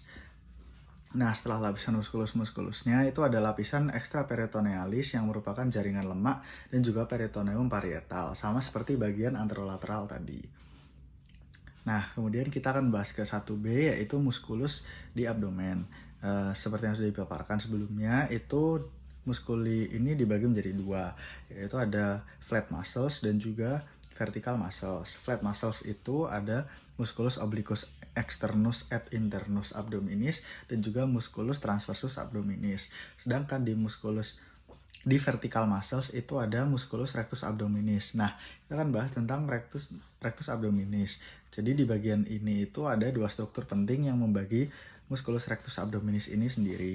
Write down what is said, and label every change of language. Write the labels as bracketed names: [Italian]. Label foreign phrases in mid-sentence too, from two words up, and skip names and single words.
[Indonesian] Nah, setelah lapisan muskulus-muskulusnya itu ada lapisan extraperitonealis yang merupakan jaringan lemak dan juga peritoneum parietal, sama seperti bagian anterolateral tadi. Nah, kemudian kita akan bahas ke 1B yaitu muskulus di abdomen. Seperti yang sudah dipaparkan sebelumnya, itu muskuli ini dibagi menjadi dua, yaitu ada [English] flat muscles [Indonesian] dan juga [English] vertical muscles. Flat muscles [Indonesian] itu ada [Latin] musculus obliquus externus et internus abdominis [Indonesian] dan juga [Latin] musculus transversus abdominis. [Indonesian] Sedangkan di [English] vertical muscles [Indonesian] itu ada [Latin] musculus rectus abdominis. [Indonesian] Nah, kita akan bahas tentang [Latin] rectus abdominis. [Indonesian] Jadi di bagian ini itu ada dua struktur penting yang membagi [Latin] musculus rectus abdominis [Indonesian] ini sendiri.